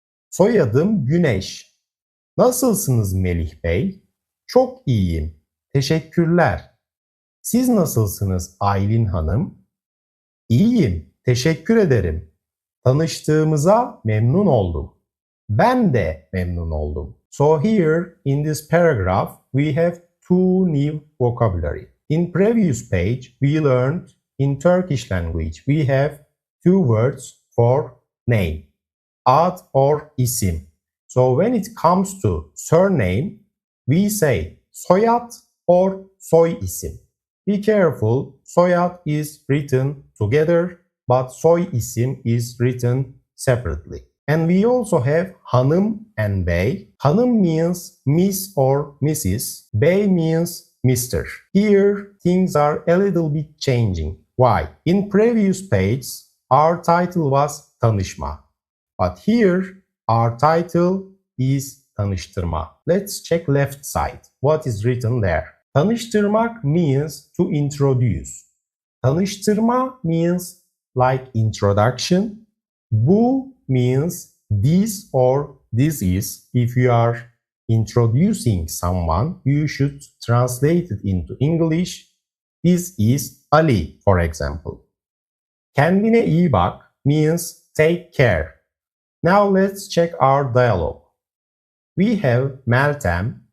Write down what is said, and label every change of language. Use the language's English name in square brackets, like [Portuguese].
[Turkish] Soyadım Güneş. Nasılsınız Melih Bey? Çok iyiyim. Teşekkürler. Siz nasılsınız Aylin Hanım? İyiyim. Teşekkür ederim. Tanıştığımıza memnun oldum. Ben de memnun oldum. [English] So here in this paragraph we have two new vocabulary. In previous page we learned in Turkish language we have two words for name. Ad or isim. So when it comes to surname we say soyad or soy isim. Be careful, soyad is written together but soy isim is written separately. And we also have hanım and bey. Hanım means Miss or Mrs. Bey means Mr. Here things are a little bit changing. Why? In previous page our title was tanışma. But here our title is tanıştırma. Let's check left side. What is written there? Tanıştırmak means to introduce. Tanıştırma means like introduction. Bu means this or this is. If you are introducing someone, you should translate it into English. This is Ali, for example. [Turkish] Kendine iyi bak [English] means take care. Now let's check our dialogue. We have Meltem